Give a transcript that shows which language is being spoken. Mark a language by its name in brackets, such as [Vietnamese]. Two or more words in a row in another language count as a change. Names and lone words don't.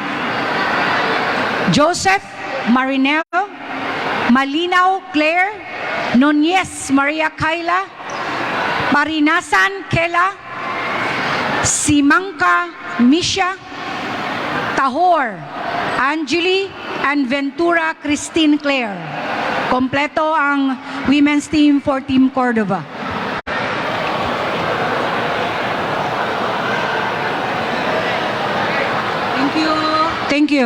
[English] Joseph Marinel, Malinaw Claire, Nunez Maria Kayla, Parinasan Kela, Simangka Misha, Tahor Angeli, and Ventura Christine Claire. [Bikol] Kompleto ang [English] women's team for Team Cordova. Thank you. Thank you.